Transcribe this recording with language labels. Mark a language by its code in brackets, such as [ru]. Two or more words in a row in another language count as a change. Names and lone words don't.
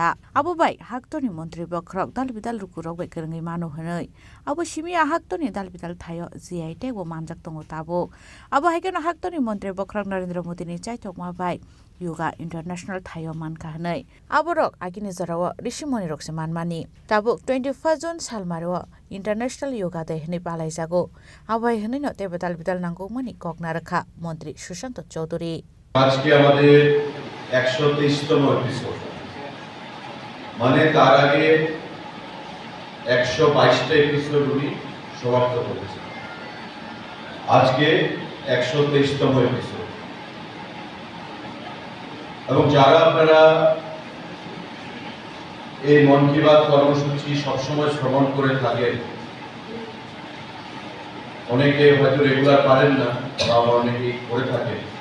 [trp] Abo bai Haktoni Montri Bokrok Dalbidal Lukurok bai Kerengai Mano Hanoi Abo Shimia Haktoni Dalbidal Thayo GI Tebo Manjak Tongo Tabo Abo Haikeno Haktoni Montri Bokrok Narendra Modi ni Chaitok Ma bai yoga international thayo man kahnai aborok agini jarao rishimoni rokse manmani tabuk 21 June salmaro international yoga day hne palai jago abai hne no te betal betal nangko mani kokna rakha [bn] মন্ত্রী সুশান্ত চৌধুরী আজকে আমাদের 123তম এপিসোড মানে তার আগে 122টা এপিসোড উনি সমাপ্ত করেছেন আজকে 123তম এপিসোড এবং যারা আপনারা এই মন কি বাত কর্মসূচি সবসময় শ্রবণ করে থাকেন অনেকে হয়তো রেগুলার পারেন না বা অনেকেই করে থাকেন